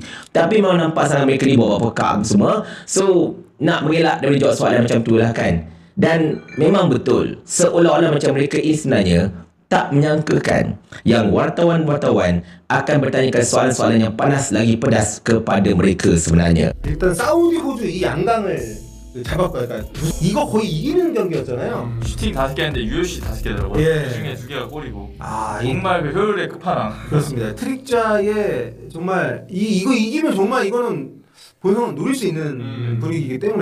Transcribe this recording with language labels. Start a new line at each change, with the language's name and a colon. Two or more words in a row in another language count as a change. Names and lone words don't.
Malay: Tapi memang nampak sangat mereka ni bawa pekak semua. So, nak mengelak daripada jawab soalan macam tu lah kan. Dan memang betul, seolah-olah macam mereka ini sebenarnya tak menyangkakan yang wartawan-wartawan akan bertanyakan soalan-soalan yang panas lagi pedas kepada mereka sebenarnya.
Korean: 일단 사우디 호주 이 양강을 잡았거든요. 이거 거의 이기는 경기였잖아요. 슈팅 5개 했는데 UFC 5개더라고요. 예. 그 중에 2개가 골이고. 아, 정말 그 효율의 끝판왕. 그렇습니다. 트릭자의 정말 이거 이기면 정말 이거는 본선 노릴 수 있는 분위기이기 때문에.